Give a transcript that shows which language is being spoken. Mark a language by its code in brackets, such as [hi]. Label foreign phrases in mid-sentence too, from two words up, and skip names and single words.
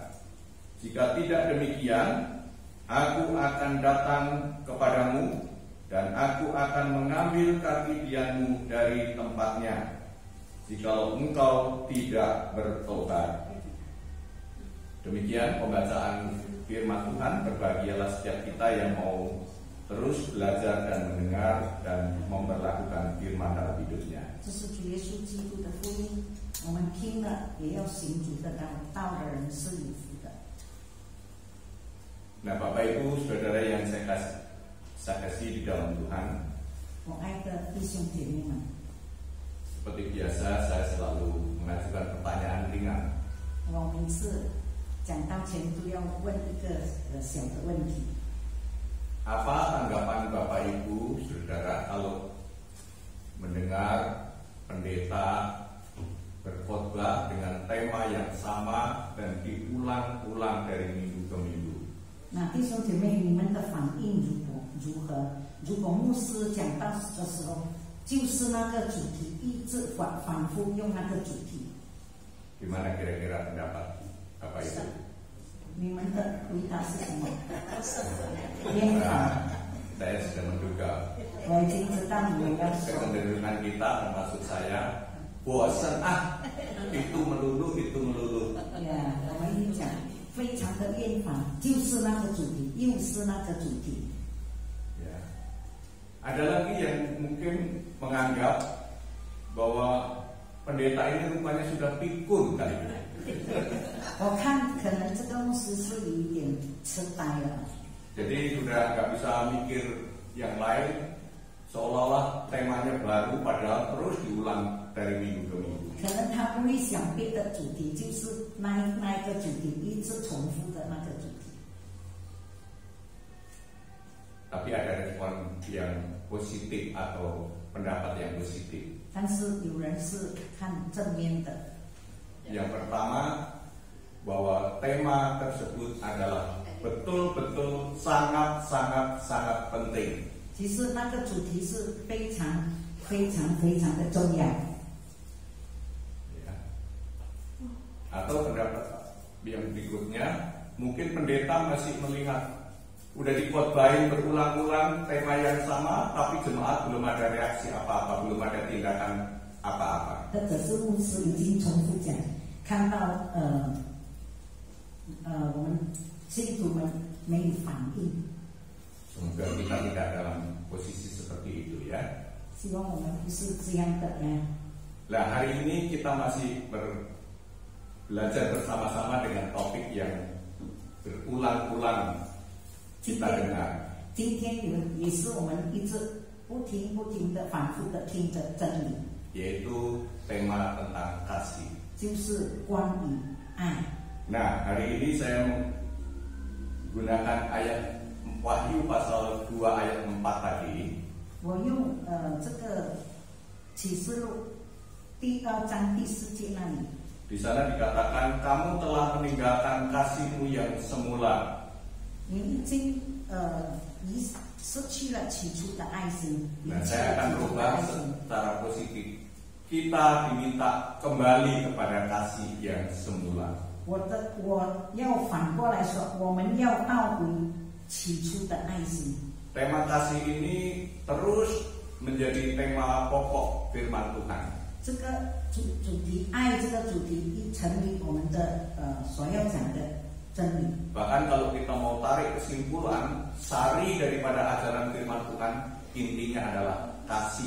[id] Jika tidak demikian, aku akan datang kepadamu dan aku akan mengambil kaki dianmu dari tempatnya, jikalau engkau tidak bertobat. Demikian pembacaan firman Tuhan. Berbahagialah setiap kita yang mau terus belajar dan mendengar dan memperlakukan firman dalam hidupnya. [zh] 这是主耶稣基督的福音，我们听了也要行主的道的人是有福的。 [id] Nah, Bapak Ibu, saudara yang saya kasih di dalam Tuhan, [zh] 我爱的弟兄姐妹们， [id] seperti biasa saya selalu mengajukan pertanyaan ringan. [zh] 我每次讲道前都要问一个小的问题。 [id] Apa tanggapan Bapak Ibu, saudara, kalau mendengar pendeta berkhotbah dengan tema yang sama dan diulang-ulang dari minggu ke minggu? [zh] 那弟兄姐妹，你们的反应如何？如果牧师讲道的时候，就是那个主题，一直反复用那个主题。 [id] Gimana kira-kira pendapat Bapak Ibu? [zh] 你们的回答是什么？厌烦。 [id] Saya sudah menduga [zh] 我已经知道你们要说。 [id] kecenderungan kita, termasuk saya, bosan itu melulu. [zh] 呀，我们一讲非常的厌烦，就是那个主题，又是那个主题。 [id] Ya. Ada lagi yang mungkin menganggap bahwa pendeta ini rupanya sudah pikun kali ini. [zh] 我看可能这个牧师是有一点痴呆了， [id] Jadi sudah nggak bisa mikir yang lain, seolah-olah temanya baru padahal terus diulang dari minggu ke minggu. [zh] 可能他不会想别的主题，就是那一个主题一直重复的那个主题。 [id] Tapi ada respon yang positif atau pendapat yang positif. [zh] 但是有人是看正面的。 [id] Yang pertama, bahwa tema tersebut adalah betul-betul sangat penting. [zh] 其实那个主题是非常的重要。 [id] Ya. Atau pendapat yang berikutnya, mungkin pendeta masih melihat udah dikhotbahin berulang-ulang tema yang sama, tapi jemaat belum ada reaksi apa-apa, belum ada tindakan apa-apa. [zh] 或者是牧师已经重复讲，看到我们信徒们没有反应。 [id] Semoga kita tidak dalam posisi seperti itu ya. [zh] 希望我们不是这样的呀。 [id] Nah, hari ini kita masih belajar bersama-sama dengan topik yang berulang-ulang kita dengar. [zh] 今天也是我们一直不停的反复的听着真理， [id] yaitu tema tentang kasih. [zh] 就是关于爱。 [id] Nah, hari ini saya menggunakan ayat Wahyu pasal 2 ayat 4 tadi. [zh] 我用这个启示录第2章第4节那里， [id] Di sana dikatakan kamu telah meninggalkan kasihmu yang semula. [zh] 你已经失去了起初的爱心。 [id] Nah, saya akan berubah secara positif. Kita diminta kembali kepada kasih yang semula. [zh] 我要反过来说，我们要倒回起初的爱心。 [id] Tema kasih ini terus menjadi tema pokok firman Tuhan. [zh] 这个主题爱这个主题已成为我们的所要讲的真理。 [id] Bahkan kalau kita mau tarik kesimpulan, sari daripada ajaran firman Tuhan intinya adalah kasih.